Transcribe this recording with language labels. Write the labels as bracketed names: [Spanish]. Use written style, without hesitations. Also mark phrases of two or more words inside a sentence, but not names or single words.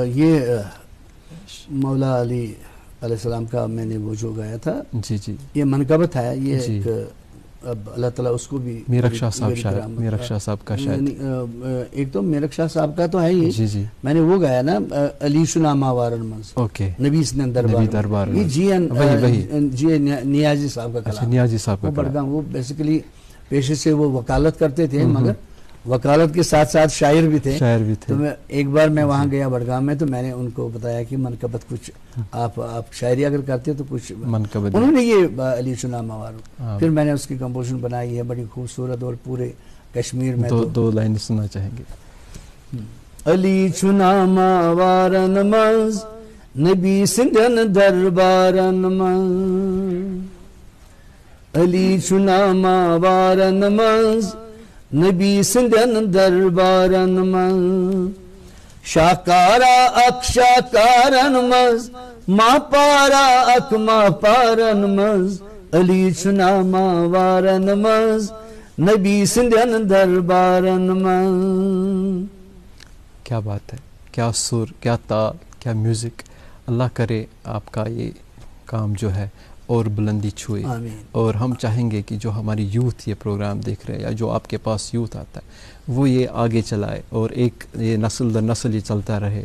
[Urdu] یہ مولا علی علیہ السلام کا میں نے وہ جو گایا تھا، جی جی، یہ منقبت ہے. یہ ایک اب اللہ تعالیٰ اس کو بھی میرک شاہ صاحب شاعر، میرک شاہ صاحب کا شاعر، ایک تو میرک شاہ صاحب کا تو ہے ہی. جی جی، میں نے وہ گایا نا، [Kashmiri] علی شناما وارن منز، [Urdu] اوکے، [Kashmiri] نبیس نے دربار، [Urdu] یہ جی نیازی صاحب کا کلام. نیازی صاحب کا بڑگام، وہ بیسیکلی پیشے سے وہ وکالت کرتے تھے، مگر وکالت کے ساتھ ساتھ شاعر بھی تھے. تو میں ایک بار میں وہاں گیا بڑگام میں، تو میں نے ان کو بتایا کہ منقبت کچھ آپ شاعری اگر کرتے تو کچھ منقبت. انہوں نے یہ [Kashmiri] علی شناما وارن، [Urdu] پھر میں نے اس کی کمپوزیشن بنائی ہے بڑی خوبصورت، اور پورے کشمیر میں دو لائن سننا چاہیں گے. [Kashmiri] علی شناما وارن منز نبی سندھن دربارن منز، علی شناما وارن منز نبی سندھن دربارن منز، شاکارا اک شاکارن منز، ماں پارا اک ماں پارن منز، علی شناما وارن منز نبی سندھن دربارن منز. [Urdu] کیا بات ہے، کیا سر، کیا تال، کیا میوزک. اللہ کرے آپ کا یہ کام جو ہے اور بلندی چھوئے. اور ہم چاہیں گے کہ جو ہماری یوتھ یہ پروگرام دیکھ رہے ہیں، یا جو آپ کے پاس یوتھ آتا ہے، وہ یہ آگے چلائے، اور ایک یہ نسل در نسل یہ چلتا رہے.